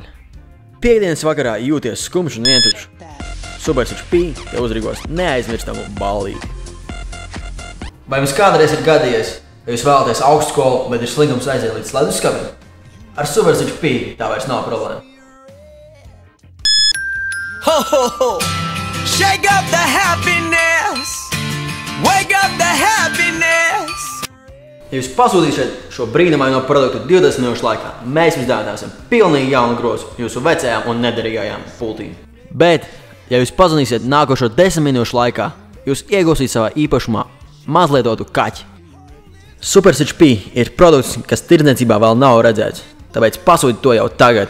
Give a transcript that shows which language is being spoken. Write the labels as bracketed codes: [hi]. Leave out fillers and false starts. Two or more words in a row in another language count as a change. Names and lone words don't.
[lv] Piektdienas vakarā jūties skumš un vientuļš. Super-Switch P tev uzrīkos neaizmirstamu ballīti. Vai jums kādreiz ir gadījies, ja jūs vēlaties augstskolu, bet ir slinkums aiziet līdz leduskapim? Ar Super-Switch P tā vairs nav problēma. [en] Ho, ho, ho! Shake up the happiness! Wake up the happiness! [lv] Ja jūs pasūtīsiet šo brīnumaino produktu 20 minūšu laikā, mēs jums dāvināsim pilnīgi jaunu grozu jūsu vecajām un nederīgajām pultīm. Bet, ja jūs pazvanīsiet nākošo 10 minūšu laikā, jūs iegūsiet savā īpašumā mazlietotu kaķi. Super-Switch P ir produkts, kas tirdzniecībā vēl nav redzēts, tāpēc pasūti to jau tagad.